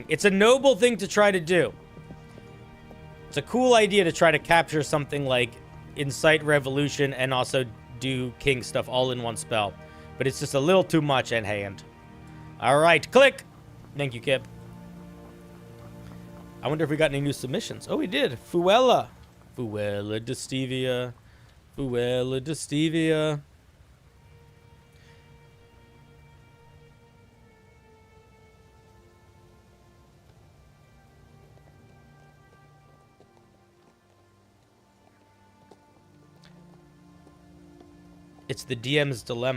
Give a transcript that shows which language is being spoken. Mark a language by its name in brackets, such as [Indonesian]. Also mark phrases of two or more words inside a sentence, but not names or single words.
[English] It's a noble thing to try to do. It's a cool idea to try to capture something like Incite Revolution and also do King stuff all in one spell. But it's just a little too much in hand. All right, click. Thank you, Kip. I wonder if we got any new submissions. Oh, we did. Fuella. Fuella de Stevia. Fuella de Stevia. It's the DM's dilemma.